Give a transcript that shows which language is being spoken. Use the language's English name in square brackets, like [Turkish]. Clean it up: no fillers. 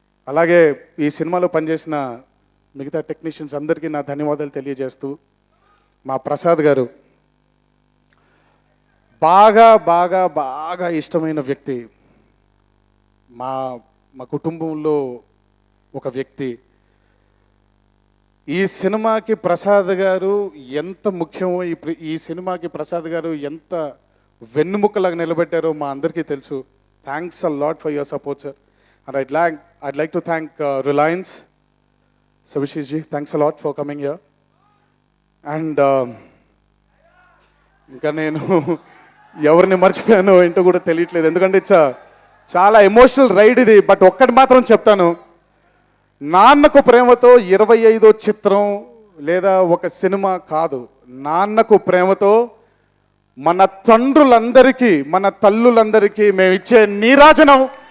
[Telugu] అలాగే ఈ సినిమాలో పనిచేసిన మిగతా టెక్నీషియన్స్ అందరికీ నా ధన్యవాదాలు తెలియజేస్తూ, మా ప్రసాద్ గారు బాగా బాగా బాగా ఇష్టమైన వ్యక్తి, మా కుటుంబంలో ఒక వ్యక్తి. ఈ సినిమాకి ప్రసాద్ గారు ఎంత ముఖ్యమో, ఈ సినిమాకి ప్రసాద్ గారు ఎంత వెన్నుముక్కలాగా నిలబెట్టారో మా అందరికీ తెలుసు. [English] Thanks a lot for your support sir. And I'd like to thank Reliance. Savishis ji, thanks a lot for coming here. [Telugu] And ఇంకా నేను ఎవరిని మర్చిపోయానో ఏంటో కూడా తెలియట్లేదు, ఎందుకంటే చాలా ఎమోషనల్ రైడ్ ఇది. బట్ ఒక్కటి మాత్రం చెప్తాను, నాన్నకు ప్రేమతో 25వ చిత్రం లేదా ఒక సినిమా కాదు, నాన్నకు ప్రేమతో మన తండ్రులందరికీ, మన తల్లులందరికీ మేము ఇచ్చే నీరాజనం.